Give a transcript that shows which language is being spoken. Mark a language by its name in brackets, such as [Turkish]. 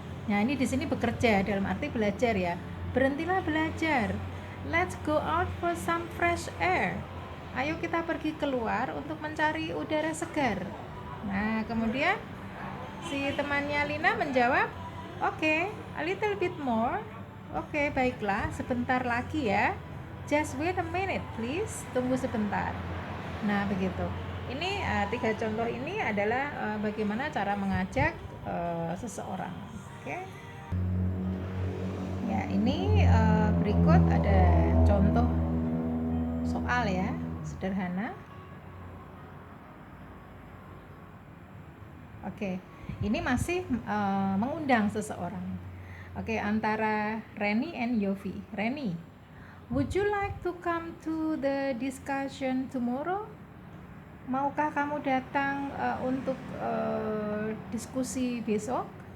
[Indonesian] Nah, ini di sini bekerja dalam arti belajar ya. Berhentilah belajar. [English] Let's go out for some fresh air. [Indonesian] Ayo kita pergi keluar untuk mencari udara segar. Nah, kemudian si temannya Lina menjawab, "Oke, [English] a little bit more." [Indonesian] Oke, baiklah, sebentar lagi ya. [English] Just wait a minute, please. [Indonesian] Tunggu sebentar. Nah, begitu. Ini 3 contoh ini adalah bagaimana cara mengajak seseorang. Oke. Ya, ini berikut ada contoh soal ya, sederhana. Oke, ini masih mengundang seseorang. Oke, antara Reni and Yofi. [English] Reni, would you like to come to the discussion tomorrow? [Indonesian] Maukah kamu datang untuk diskusi besok?